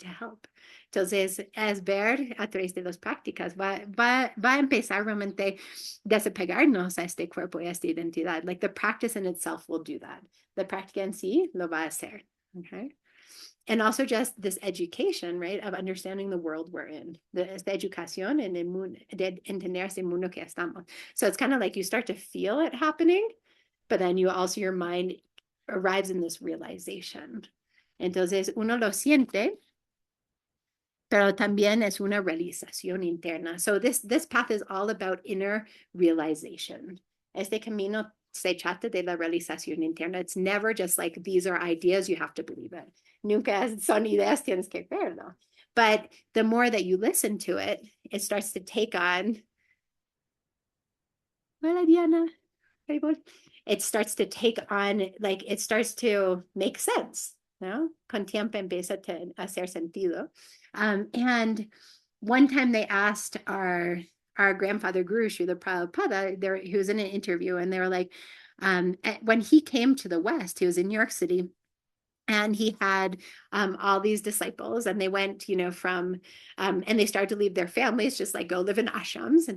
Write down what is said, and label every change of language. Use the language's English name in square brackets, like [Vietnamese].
[English] To help. [Spanish] Entonces, es ver a través de las prácticas, va a empezar realmente desapegarnos a este cuerpo y a esta identidad. [English] Like the practice in itself will do that. [Spanish] La práctica en sí lo va a hacer, okay? [English] And also just this education, right, of understanding the world we're in, [Spanish] esta educación en el mundo, de entender ese mundo que estamos. [English] So it's kind of like you start to feel it happening, but then your mind arrives in this realization. [Spanish] Entonces uno lo siente, pero también es una realización interna. [English] So this path is all about inner realization. [Spanish] Este camino se trata de la realización interna. [English] It's never just like, these are ideas, you have to believe it. [Spanish] Nunca son ideas, tienes que verlo. [English] But the more that you listen to it, it starts to take on. [Spanish] Hola, [English] Diana. It starts to take on, like, it starts to make sense. [Spanish] ¿No? Con tiempo empieza a hacer sentido. [English] And one time they asked our grandfather Guru, Srila Prabhupada, he was in an interview, and they were like, when he came to the West, he was in New York City, and he had all these disciples, and they went, from, and they started to leave their families, just like go live in ashrams.